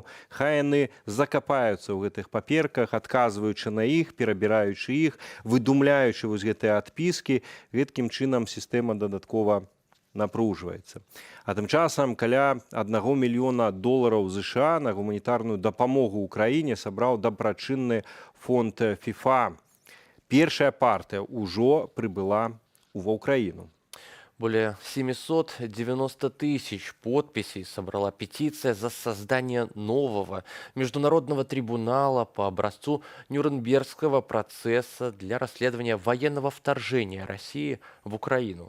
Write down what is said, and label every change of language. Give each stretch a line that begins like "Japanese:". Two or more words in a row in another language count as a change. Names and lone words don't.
Belarusian: Хай яны закапаюцца ў гэтых паперках, адказваючы на іх, перабіраючы іх, выдумляючы вось гэтыя адпіскі, гэткім чынам сістэма дадаткова напружваецца. А тым часам каля $1 мільёна США на гуманітарную дапамогу ўкраіне сабраў дабрачынны фонд ФІФА.
Russian: Першая партия уже прибыла в Украину. Более 790 тысяч подписей собрала петиция за создание нового международного трибунала по образцу Нюрнбергского процесса для расследования военного вторжения России в Украину.